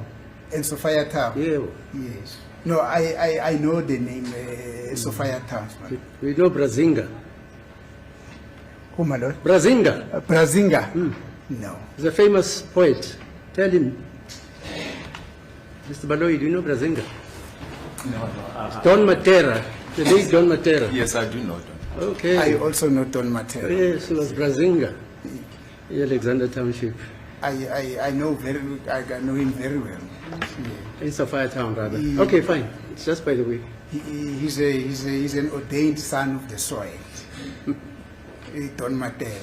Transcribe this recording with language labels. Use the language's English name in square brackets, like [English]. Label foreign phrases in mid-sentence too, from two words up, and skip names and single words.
[English] and Sophia Town. Yeah, Yes. No, I know the name Sophia Town. madam. we know Brazinga. Who, my lord? Brazinga Brazinga. No. is a famous poet. Tell him. Mr. Baloyi, do you know Brazinga? No. Don Matera, the late Don Matera. Yes, I do know that. Okay. I also know Don Matera. Yes, he was Brazinga in Alexander Township. I know him very well. Yeah. In Sophia Town, rather. Okay, fine. It's just by the way. He's an ordained son of the soil. Don Matera.